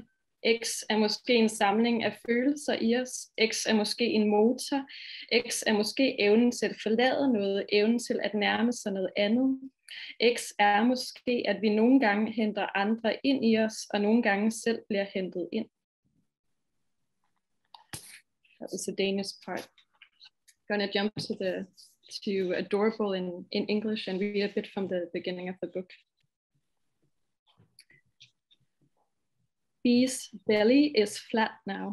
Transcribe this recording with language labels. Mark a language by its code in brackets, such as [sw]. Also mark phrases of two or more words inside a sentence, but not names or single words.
[da] X er måske en samling af følelser i os. X er måske en motor. X er måske evnen til at forlade noget, evnen til at nærme sig noget andet. X er måske, at vi nogle gange henter andre ind i os, og nogle gange selv bliver hentet ind. [en] That was the Danish part. Gonna jump to adorable in English and read a bit from the beginning of the book. Bee's belly is flat now.